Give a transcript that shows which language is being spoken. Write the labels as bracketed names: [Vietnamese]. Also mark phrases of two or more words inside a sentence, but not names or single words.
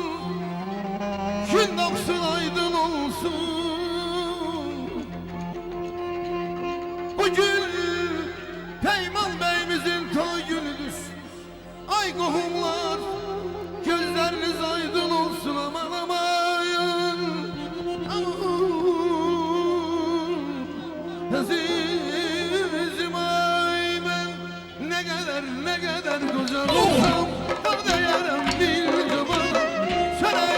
[Azerbaijani] Gün doğsun aydın olsun. Bugün Peymal beyimizin toy günüdür. Ay qohumlar, gözleriniz aydın olsun aman aman. [Turkish] Azizim ay ben ne kadar güzel olsam da değerim bir cıvana.